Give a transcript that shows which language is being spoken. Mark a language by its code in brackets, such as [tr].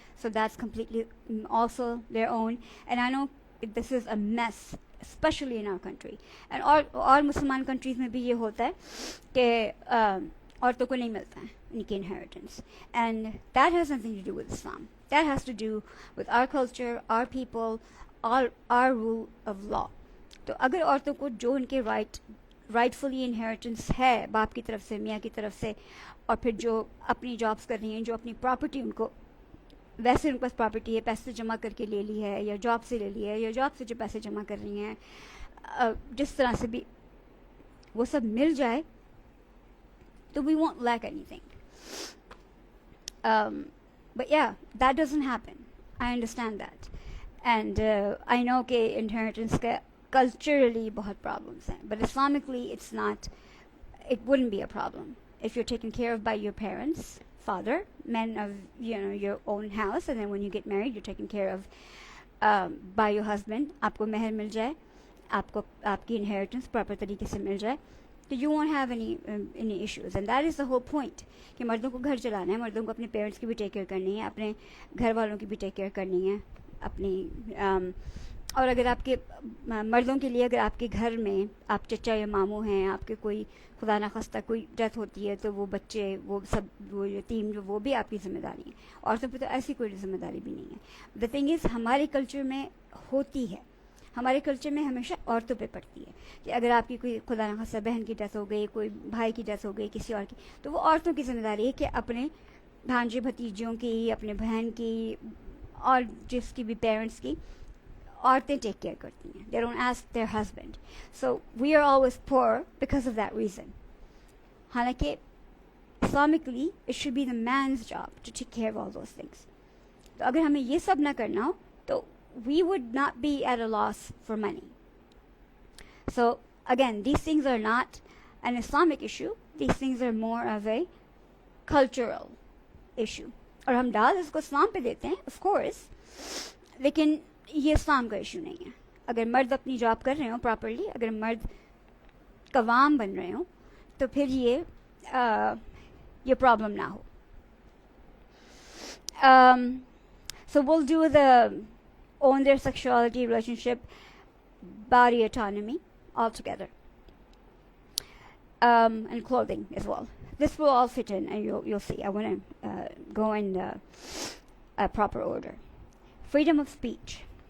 [en] So that's completely also their own. And I know this is a mess, especially in our country, and all Muslim countries [hi] में भी ये होता है कि औरतों को नहीं मिलता है उनकी [en] inheritance, and that has nothing to do with Islam. That has to do with our culture, our people, our rule of law. [hi] तो अगर औरतों को जो उनके rightfully inheritance है बाप की तरफ से, मियाँ की तरफ से, और फिर जो अपनी जॉब्स कर रही हैं, जो अपनी प्रॉपर्टी उनको वैसे उनके पास प्रॉपर्टी है, पैसे जमा करके ले ली है या जॉब से ले ली है या जॉब से जो पैसे जमा कर रही हैं, जिस तरह से भी वो सब मिल जाए तो [en] we won't lack anything. But yeah, that doesn't happen. I understand that. And I know [hi] कि inheritance का culturally बहुत problems हैं, [en] but Islamically it's not, it wouldn't be a problem if you're taken care of by your parents, father, men of your own house, and then when you get married you're taken care of by your husband. [hi] आपको महर मिल जाए, आपको आपकी inheritance proper तरीके से मिल जाए, तो [en] you won't have any issues. And that is the whole point [hi] कि मर्दों को घर चलाना है, मर्दों को अपने पेरेंट्स की भी टेक केयर करनी है, अपने घर वालों की भी टेक केयर करनी है अपनी. और अगर आपके मर्दों के लिए अगर आपके घर में आप चचा या मामू हैं, आपके कोई खुदा ना खास्ता कोई डेथ होती है, तो वो बच्चे वो सब वो यतीम जो वो भी आपकी जिम्मेदारी है. औरतों पे तो ऐसी कोई जिम्मेदारी भी नहीं है. [en] the thing is [hi] हमारे कल्चर में होती है, हमारे कल्चर में हमेशा औरतों पे पड़ती है कि अगर आपकी कोई खुदा न खास्ता बहन की डेथ हो गई, कोई भाई की डेथ हो गई, किसी और की, तो वो औरतों की जिम्मेदारी है कि अपने भांजे भतीजियों की, अपने बहन की और जिसकी भी पेरेंट्स की औरतें टेक केयर करती हैं. [en] They don't ask their husband. So we are always poor because of that reason. हालांकि Islamically it should be the man's job to take care of all those things. [hi] तो अगर हमें ये सब ना करना हो तो [en] we would not be at a loss for money. So again, these things are not an Islamic issue. These things are more of a cultural issue. [hi] और हम डाल इसको इस्लाम पे देते हैं, [en] of course, [hi] लेकिन ये इस्लाम का इशू नहीं है. अगर मर्द अपनी जॉब कर रहे हो प्रॉपरली, अगर मर्द कवाम बन रहे हो, तो फिर ये प्रॉब्लम ना हो. [en] So we'll do the own their sexuality, relationship, body autonomy altogether, and clothing as well. This will all fit in, and you'll see. I want to go in a proper order. Freedom of speech.